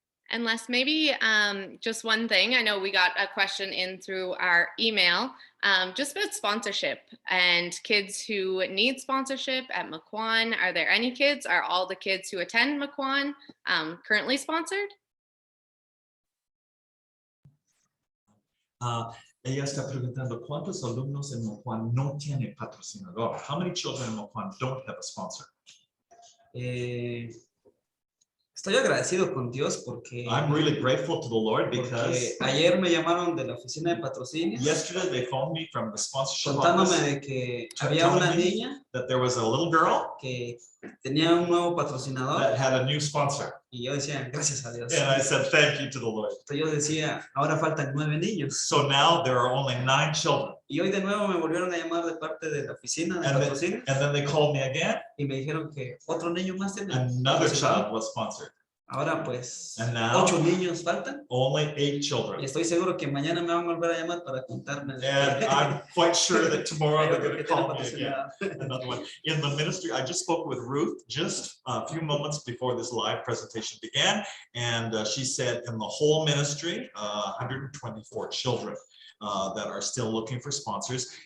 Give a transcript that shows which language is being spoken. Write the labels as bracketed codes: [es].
[en] And Les, maybe just one thing. I know we got a question in through our email, just about sponsorship and kids who need sponsorship at Mocohán. Are there any kids? Are all the kids who attend Mocohán currently sponsored? [es] Ella está preguntando cuántos alumnos en Mocohán no tienen patrocinador. [en] How many children in Mocohán don't have a sponsor? [es] Estoy agradecido con Dios porque [en] I'm really grateful to the Lord because [es] ayer me llamaron de la oficina de patrocinio. [en] Yesterday they phoned me from the sponsorship [es] contándome [en] office, [es] de que había una niña [en] that there was a little girl [es] que tenía un nuevo patrocinador [en] that had a new sponsor. [es] Y yo decía, gracias a Dios. [en] And I said, thank you to the Lord. [es] Entonces yo decía, ahora faltan 9 niños. [en] So now there are only 9 children. [es] Y hoy de nuevo me volvieron a llamar de parte de la oficina de patrocinio. [en] And then they called me again. [es] Y me dijeron que otro niño más tiene. [en] Another child was sponsored. [es] Ahora pues, [en] And now, [es] 8 niños faltan. [en] Only 8 children. [es] Y estoy seguro que mañana me van a volver a llamar para contarme. [en] And I'm quite sure that tomorrow they're going to call me again. Another one. In the ministry, I just spoke with Ruth just a few moments before this live presentation began. And she said in the whole ministry, 124 children that are still looking for sponsors.